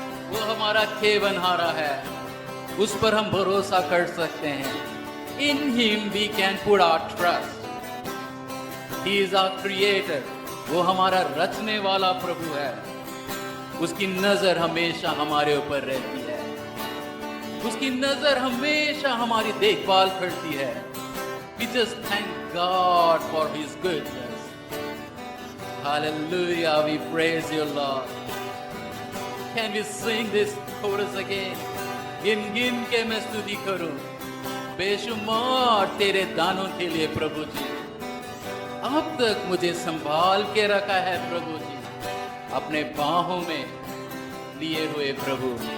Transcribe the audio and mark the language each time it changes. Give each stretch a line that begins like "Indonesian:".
Hindi: वो हमारा खेवनहारा है, उस पर हम भरोसा कर सकते हैं।
English: In Him we can put our trust. He is our creator.
Hindi: वो हमारा रचने वाला प्रभु है, उसकी नजर हमेशा हमारे ऊपर रहती है, उसकी नजर हमेशा हमारी देखभाल करती है।
English: We just thank God for His goodness. Hallelujah, we praise you, Lord. Can we sing this chorus again?
Hindi: गिन गिन के मैं स्तुति करूं बेशुमार तेरे दानों के लिए प्रभु जी, अब तक मुझे संभाल के रखा है प्रभु जी, अपने बाहों में लिए हुए प्रभु।